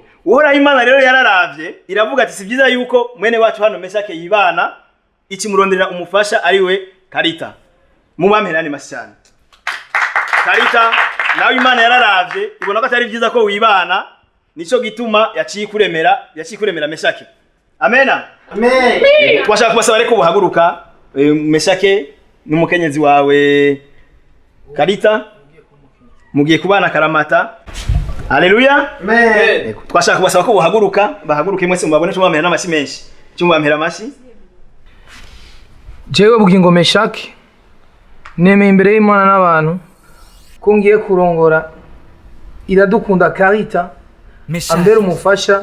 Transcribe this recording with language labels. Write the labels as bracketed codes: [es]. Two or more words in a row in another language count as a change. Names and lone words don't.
[rn] Uhoraho Imana rero yararavye iravuga ati si vyiza yuko mwene wacu hano Meshake yibana ikimuronderera umufasha ari we Karita. Mubamperane masyane. Karita nawe Imana yararavye ibona ko atari vyiza ko wibana nico gituma yaciye kuremera Meshake. Amena. Amen. Twashaka kubasaba reko buhaguruka Meshake n'umukenyezi wawe Karita mugiye kubana karamata. Haleluya. Amen. Twashaka kubasaba ko buhaguruka bahaguruke mwese mubabone cyo bamera n'amashi menshi. Cyo mubamera amashi. Jewe bugingo Meshake nemeye imbere y'Imana n'abantu ko ngiye kurongora Iradukunda Karita ambere umufasha.